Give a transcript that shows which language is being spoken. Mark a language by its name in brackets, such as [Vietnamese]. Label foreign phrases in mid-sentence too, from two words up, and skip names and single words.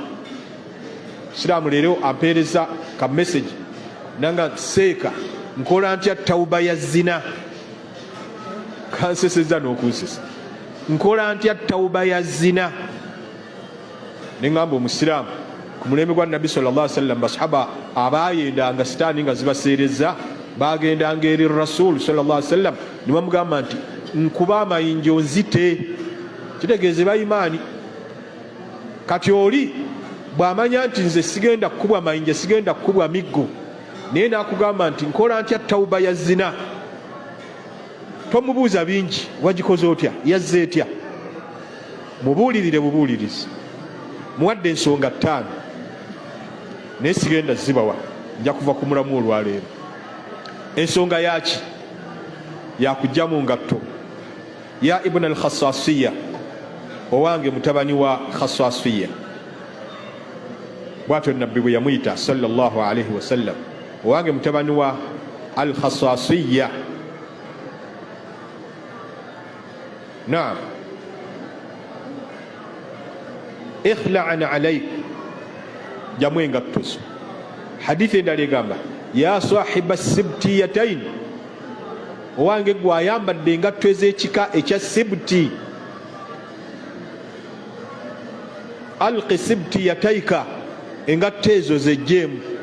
[Ganda] Siraamu leero ampeereza ka message nanga seeka nkola ntya tawuba ya zina. Kanseseza n'okunsesa, nkola ntya tawuba ya zina. Ne ngamba omusiraamu ku mulembe gwa Nabbi [Arabic] صلى الله عليه وسلم, [Ganda] basahaba abaayendanga sitaani nga zibaseereza bagendanga eri Rasul [Arabic] صلى الله عليه وسلم [Ganda] ne bamugamba nti nkuba amayinjo nzite, kitegeeze bayimaani. Kati oli bw'amanya nti nze sigenda kukubwa mayinja, sigenda kukubwa miggo, naye n'akugamba nti nkola ntya tawuba ya zina, tomubuuza bingi, wagikoze otya, yazze etya. Mubuulirire bubuulirizi, muwadde ensonga 5 naye sigenda zibawa, nja kuva ku mulamu olwaleero. Ensonga yaki yakujja mu ngatto ya Ibn al-Khassasiya, owange mutabani wa Khassasiya. Bwatyo nabbi bwe yamuyita [Arabic] صلى الله عليه وسلم, [Ganda] owange mutabani wa al-Khassasiya. [Arabic] نعم، اخلع نعليك, [Ganda] jamu engatto zo. Hadithi endala egamba ya sahiba sibtiyatayn, owange gwe ayambadde engatto ez'ekika ekya sibti, [Arabic] ألق سبتيتيك, [Ganda] engatto ezo zejjeemu.